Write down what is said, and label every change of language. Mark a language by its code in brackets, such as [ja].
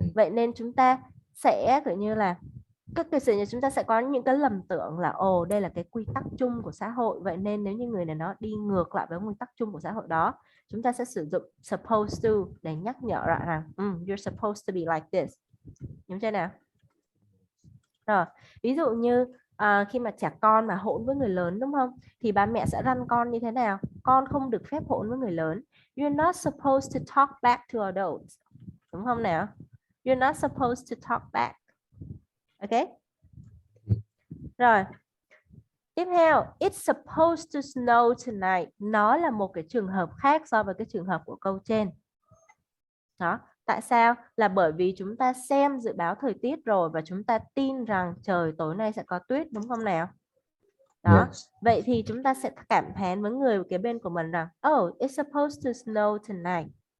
[vi] Vậy nên chúng ta sẽ kiểu như là các cái sự chúng ta sẽ có những cái lầm tưởng là ồ đây là cái quy tắc chung của xã hội, vậy nên nếu như người này nó đi ngược lại với quy tắc chung của xã hội đó, chúng ta sẽ sử dụng supposed to để nhắc nhở lại rằng [en] you're supposed to be like this. [vi] Đúng chưa nào? Rồi, ví dụ như khi mà trẻ con mà hỗn với người lớn đúng không? Thì ba mẹ sẽ răn con như thế nào? Con không được phép hỗn với người lớn. [en] You're not supposed to talk back to adults. [vi] Đúng không nào? [en] You're not supposed to talk back. Ok? Rồi. [vi] Tiếp theo, [en] it's supposed to snow tonight. [vi] Nó là một cái trường hợp khác so với cái trường hợp của câu trên. Đó. Tại sao? Là bởi vì chúng ta xem dự báo thời tiết rồi và chúng ta tin rằng trời tối nay sẽ có tuyết đúng không nào? Đó. [en] Yes. [vi] Vậy thì chúng ta sẽ cảm thán với người kế bên của mình rằng [en] oh, it's supposed to snow tonight.